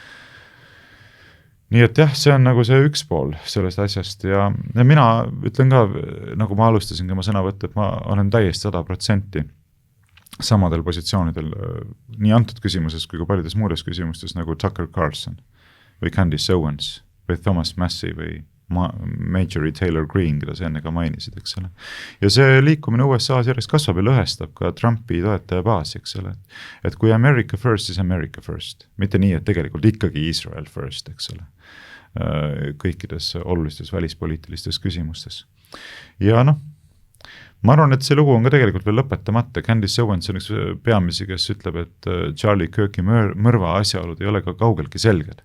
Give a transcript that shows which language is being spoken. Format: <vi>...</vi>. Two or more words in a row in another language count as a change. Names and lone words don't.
<et>Nii et jah, see on nagu see üks pool sellest asjast ja mina ütlen ka, nagu ma alustasin ka oma sõnavõttu, et ma olen täiesti 100% samadel positsioonidel nii antud küsimuses kui ka paljudes muudes küsimustes nagu Tucker Carlson või Candace Owens või Thomas Massey või Marjorie Taylor Greene, keda sa enne ka mainisid, eks ole. Ja see liikumine USA-s järjest kasvab ja lõhestab ka Trumpi toetaja baasi, eks ole. Et kui</et> <en>America first,</en> <et>siis</et> <en>America first.</en> <et>Mitte nii, et tegelikult ikkagi</et> <en>Israel first,</en> <et>eks ole. Kõikides olulistes välispoliitilistes küsimustes. Ja ma arvan, et see lugu on ka tegelikult veel lõpetamata. Candace Owens on üks peamisi, kes ütleb, et Charlie Kirki mõrva asjaolud ei ole ka kaugeltki selged.</et>